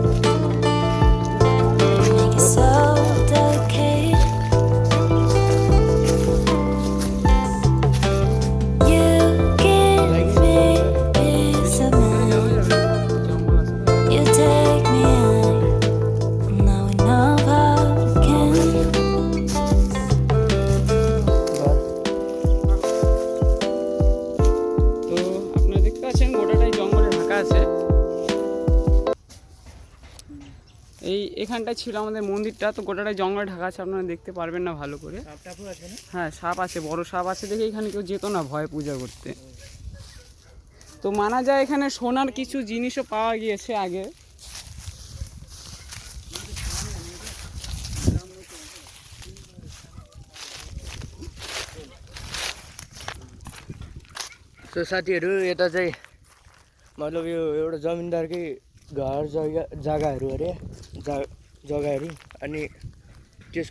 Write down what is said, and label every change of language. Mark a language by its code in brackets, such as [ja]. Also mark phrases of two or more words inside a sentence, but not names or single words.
[en] Make it so delicate. You give me peace of mind. You take me on. Now we know how we can. [bn] তো আপনারা দেখতে পাচ্ছেন গোটাটাই জঙ্গলে ঢাকা আছে। এখানটায় ছিল আমাদের মন্দিরটা, তো গোটাটাই জঙ্গলে ঢাকা আছে, আপনারা দেখতে পারবেন না ভালো করে। হ্যাঁ সাপ আছে, বড় সাপ আছে দেখে এখানে কেউ যেত না ভয়ে পূজা করতে। তো মানা যায় এখানে সোনার কিছু জিনিসও পাওয়া গিয়েছে আগে। [ne] सो साथीहरू यता चाहिँ मतलब यो एउटा जमिनदारकै घर जग्गाहरू अरे जग्गाहरू अनि त्यसको